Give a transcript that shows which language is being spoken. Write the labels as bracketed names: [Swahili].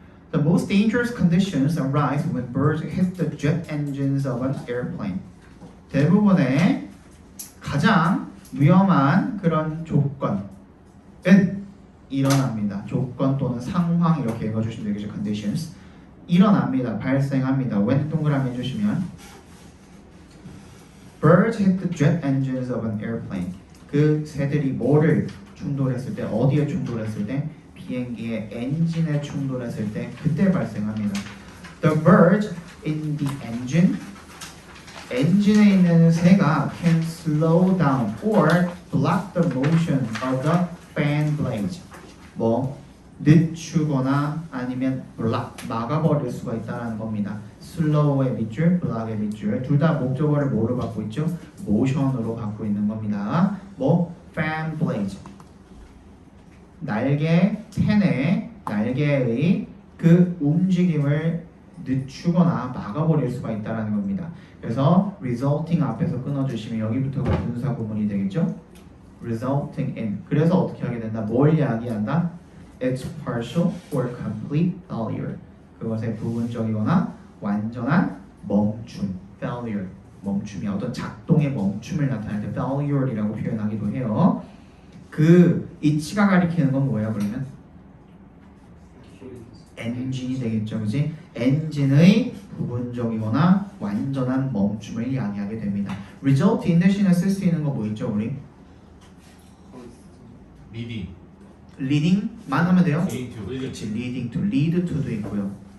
[English] The most dangerous conditions arise when birds hit the jet engines of an airplane. [Korean] 대부분의 가장 위험한 그런 조건은 일어납니다. 조건 또는 상황 이렇게 읽어주시면 되겠죠. conditions 일어납니다. 발생합니다. [English] when [Korean] 동그라미 해주시면 [English] birds hit the jet engines of an airplane. [Korean] 그 새들이 뭐를 충돌했을 때, 어디에 충돌했을 때? 비행기의 엔진에 충돌했을 때 그때 발생합니다. [English] The bird in the engine [Korean] 엔진에 있는 새가 [English] can slow down or block the motion of the fan blades. [Korean] 뭐 늦추거나 아니면 block 막아버릴 수가 있다는 겁니다. slow의 밑줄, block의 밑줄 둘 다 목적어를 뭐로 갖고 있죠? motion으로 갖고 있는 겁니다. 뭐 fan blades 날개 팬의 날개의 그 움직임을 늦추거나 막아버릴 수가 있다는 겁니다. 그래서 resulting 앞에서 끊어주시면 여기부터가 분사 구문이 되겠죠. [English] resulting in [Korean] 그래서 어떻게 하게 된다? 뭘 이야기한다? [English] It's partial or complete failure. [Korean] 그것의 부분적이거나 완전한 멈춤 failure 멈춤이 어떤 작동의 멈춤을 나타낼 때 failure이라고 표현하기도 해요. 그 이치가 가리키는 건 뭐예요? 그러면 엔진이 되겠죠, 그지? 엔진의 부분적이거나 완전한 멈춤을 이야기하게 됩니다. result in 대신에 쓸 수 있는 거 뭐 있죠, 우리? 리딩. leading만 하면 돼요? [English] leading to. [Korean] 그렇지, leading to, lead to도 있고요.